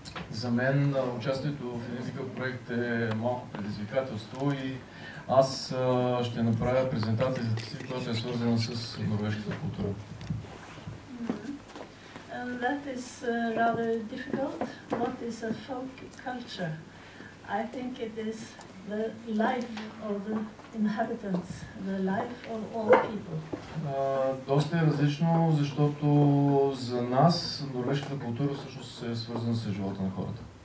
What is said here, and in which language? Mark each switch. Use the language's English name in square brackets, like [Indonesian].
[Bulgarian] За мен участието в един такъв проект е малко предизвикателство и аз ще направя презентацията си, която е свързана с норвежката култура. [English] And that is rather difficult. What is a folk culture? I think it is the life of the inhabitants, the life of all people. [Bulgarian] Доста е различно, защото за нас норвежката култура всъщност е свързана с живота на хората.